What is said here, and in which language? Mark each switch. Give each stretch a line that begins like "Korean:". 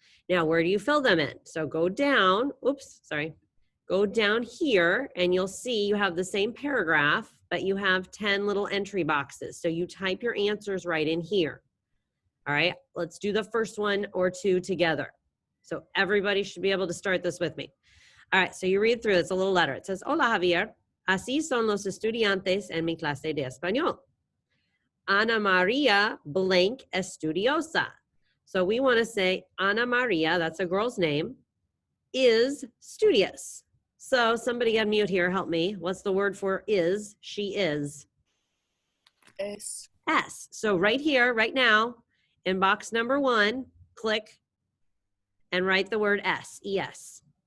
English: Now, where do you fill them in? So go down, go down here, and you'll see you have the same paragraph, but you have 10 little entry boxes. So you type your answers right in here. All right, let's do the first one or two together. So everybody should be able to start this with me. All right, so you read through, it's a little letter. It says,
Spanish: hola Javier, así son los estudiantes en mi clase de español. Ana Maria
English: blank
Spanish: estudiosa.
English: So we want to say Ana Maria, that's a girl's name, is studious. So somebody unmute here, help me. What's the word for is? She is.
Spanish: Es.
English: S. So right here, right now, in box number 1, click and write the word S, E-S.